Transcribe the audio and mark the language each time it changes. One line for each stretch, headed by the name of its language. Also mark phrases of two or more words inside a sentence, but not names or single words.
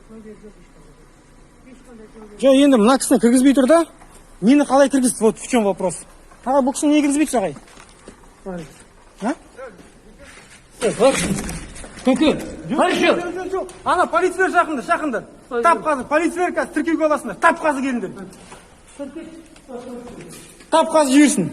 Kazakh: Жоқ, енді мына кісіні кіргізбей тұр да, мені қалай кіргізді,
Russian: вот в чем вопрос.
Kazakh: Ағай, бұл кісіні не кіргізбейді, ағай? Көке, қайшы? Ана, полицейлер жақында. Тап қазір, полицейлер қазір тіркеуге аласыңдар. Тап қазір келіңдер. Тап қазір жіберсін.